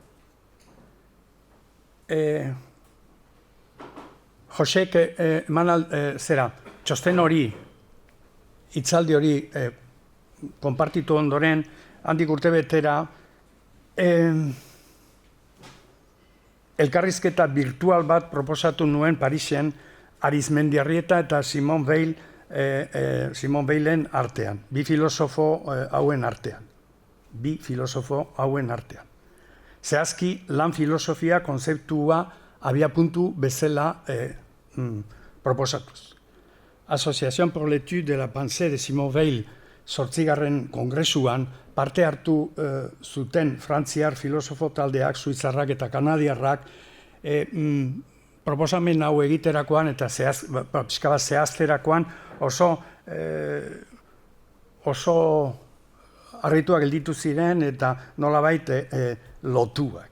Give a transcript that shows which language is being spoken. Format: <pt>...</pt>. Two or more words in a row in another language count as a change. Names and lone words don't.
<eu>Josek txosten hori, hitzaldi hori konpartitu ondoren, handik urtebetera, elkarrizketa virtual bat proposatu nuen Parisen Arizmendiarrieta eta Simone Weil Simone Weilen artean, bi filosofo hauen artean. Zehazki, lan filosofia konzeptua abiapuntu bezala proposatuz. Association pour l'étude de la pensée de Simone Weil 8. kongresuan parte hartu zuten frantziar filosofo taldeak, suitzarrak eta kanadiarrak, proposamen hau egiterakoan eta pixka bat zehazterakoan oso harrituak gelditu ziren eta nolabait lotuak.</eu>